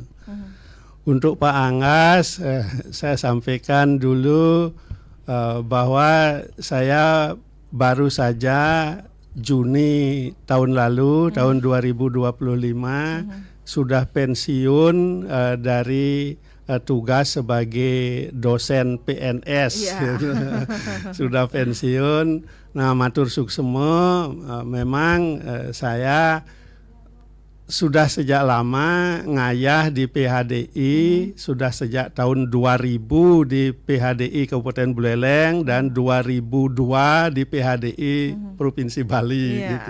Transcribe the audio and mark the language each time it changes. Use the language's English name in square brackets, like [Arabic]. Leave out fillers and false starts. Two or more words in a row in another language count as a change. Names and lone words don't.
[Indonesian] Untuk Pak Anggas, saya sampaikan dulu bahwa saya baru saja Juni tahun lalu, tahun 2025, sudah pensiun dari tugas sebagai dosen PNS. Sudah pensiun. Nah, [Balinese] matur suksemo, [Indonesian] memang saya sudah sejak lama ngayah di PHDI, sudah sejak tahun 2000 di PHDI Kabupaten Buleleng dan 2002 di PHDI Provinsi Bali gitu.